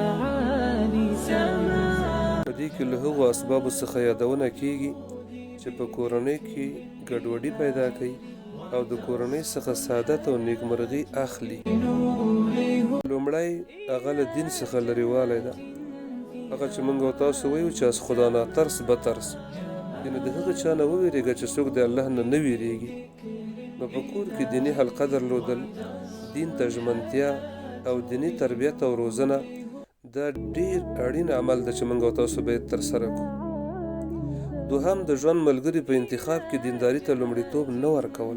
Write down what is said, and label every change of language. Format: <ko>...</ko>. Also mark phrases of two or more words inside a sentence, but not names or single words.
<ps>په دې کې له هغو اسبابو څخه یادونه کیږي چې په کورنۍ کې ګډوډي پیدا کوي او د کورنۍ څخه سعادت او نیکمرغي اخلي. لومړی هغه له دین څخه لرېوالی ده. هغه چې موږ او تاسو وایو چې</ps> <fa>از خدا نه ترس بترس،</fa> <ps>یعنې د هغه چا نه وویرېږه چې څوک د الله نه نه ویرېږي. نو په کور کې دیني حلقه درلودل، دین ته ژمنتیا او دیني تربیت او روزنه دا ډېر اړین عمل ده چې موږ او تاسو باید ترسره کړو. دوهم، د ژوند ملګري په انتخاب کې دینداري ته لومړیتوب نه ورکول.</ps>